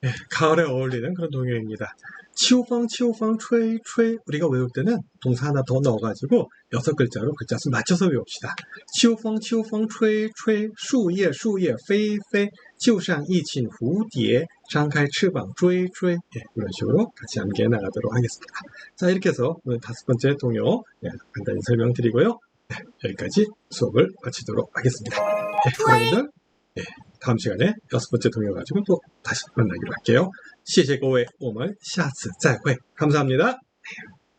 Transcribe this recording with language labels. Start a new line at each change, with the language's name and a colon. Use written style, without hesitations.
Korean: 가을에 어울리는 그런 동요입니다. 치오팡 치오팡
Chinese: 吹吹,
Korean: 우리가 외울 때는 동사 하나 더 넣어가지고 6글자로 글자 수 맞춰서 외웁시다.
Chinese: 치오팡 치오팡吹吹, 树叶树叶飞飞, 就像一群蝴蝶张开翅膀追追.
Korean: 이런 식으로 같이 함께 나가도록 하겠습니다. 자, 이렇게 해서 오늘 5번째 동요 간단히 설명드리고요. 여기까지 수업을 마치도록 하겠습니다. 여러분들 다음 시간에 6번째 동요 가지고 또 다시 만나기로 할게요.
Chinese: 谢谢各位，我们下次再会。
Korean: 감사합니다.